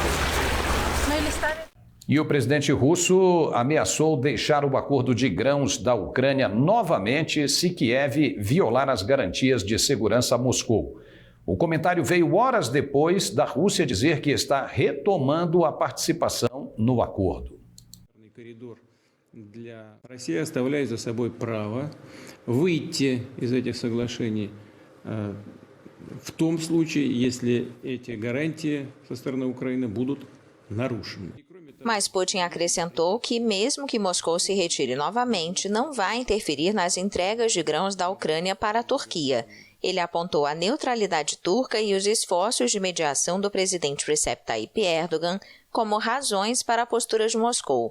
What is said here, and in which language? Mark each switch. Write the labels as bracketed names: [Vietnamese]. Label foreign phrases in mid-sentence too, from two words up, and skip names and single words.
[Portuguese] E o presidente russo ameaçou deixar o acordo de grãos da Ucrânia novamente se Kiev violar as garantias de segurança a Moscou. O comentário veio horas depois da Rússia dizer que está retomando a participação no acordo. [Russian] Россия оставляет за собой право выйти из этих соглашений в том случае, если эти гарантии со стороны Украины будут нарушены. [Portuguese] Mas Putin acrescentou que, mesmo que Moscou se retire novamente, não vai interferir nas entregas de grãos da Ucrânia para a Turquia. Ele apontou a neutralidade turca e os esforços de mediação do presidente Recep Tayyip Erdogan como razões para a postura de Moscou.